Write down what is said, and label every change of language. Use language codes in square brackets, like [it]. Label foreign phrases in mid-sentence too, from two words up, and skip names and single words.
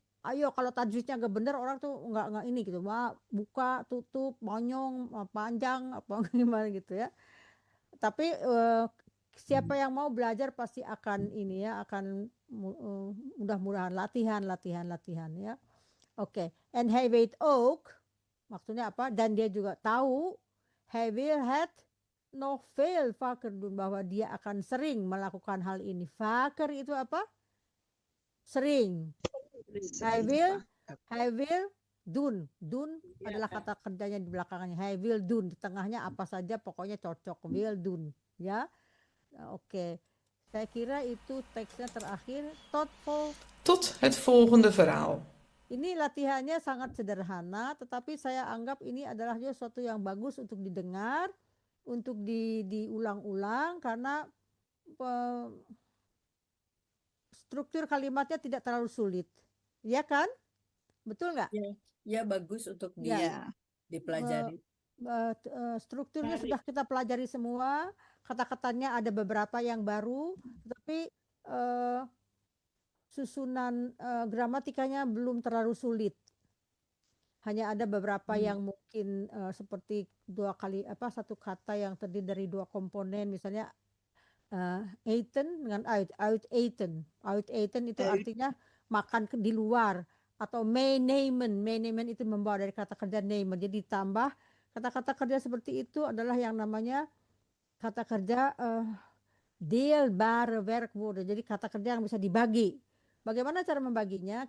[id] Ayo kalau tajwidnya gak bener orang tuh nggak ini gitu. Buka, tutup, monyong, panjang, apa gimana gitu ya. Tapi siapa yang mau belajar pasti akan ini ya, akan mudah-mudahan latihan ya. Oke. [nl] And hij weet ook, [id] maksudnya apa? Dan dia juga tahu, [nl] hij wil het nog veel vaker doen, [id] bahwa dia akan sering melakukan hal ini. Vaker itu apa? Sering. [nl] Hij wil doen. [id] Doen adalah kata kerjanya di belakangnya. [nl] Hij wil doen, [id] di tengahnya apa saja pokoknya cocok. [nl] Will doen, [id] ya. Oke. Saya kira itu teksnya terakhir. [nl] Tot het volgende verhaal. [id] Ini latihannya sangat sederhana, tetapi saya anggap ini adalah sesuatu yang bagus untuk didengar, untuk diulang-ulang, karena struktur kalimatnya tidak terlalu sulit. Ya kan? Betul nggak? Ya, bagus untuk dipelajari. Strukturnya sudah kita pelajari semua, kata-katanya ada beberapa yang baru, tetapi susunan gramatikanya belum terlalu sulit. Hanya ada beberapa yang mungkin seperti satu kata yang terdiri dari dua komponen, misalnya eten dengan [nl] uit eten. Uit eten [id] itu artinya makan di luar, atau meenemen itu membawa dari kata kerja nemen. Jadi ditambah kata-kata kerja seperti itu adalah yang namanya kata kerja [nl] deelbare werkwoorden. [id] Jadi kata kerja yang bisa dibagi. Bagaimana cara membaginya?